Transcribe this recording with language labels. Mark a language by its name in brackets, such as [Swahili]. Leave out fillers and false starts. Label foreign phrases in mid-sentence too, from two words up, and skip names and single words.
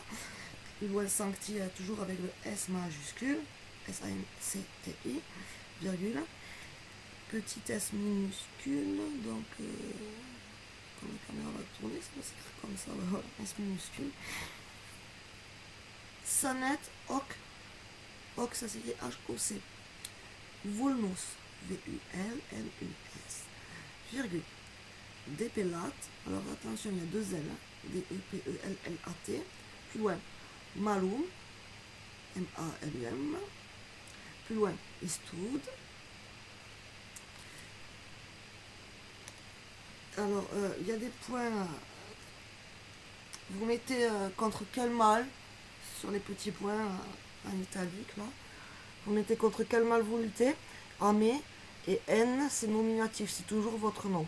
[French] Plus loin Sancti toujours avec le S majuscule, S-A-N-C-T-I, virgule. Petit S minuscule, donc quand la caméra va tourner, ça va s'écrire comme ça, voilà, S minuscule. Sanet, Hoc, Hoc ça s'écrit H-O-C. Vulnus, V-U-L-N-U-S, virgule. Depellat, alors attention, il y a 2 L, D-E-P-E-L-L-A-T, plus loin, Malum, M-A-L-U-M, plus loin, Istud. Alors, il y a des points, vous mettez contre quel mal, sur les petits points en italique, là, vous mettez contre quel mal vous luttez, Amé, et N, c'est nominatif, c'est toujours votre nom.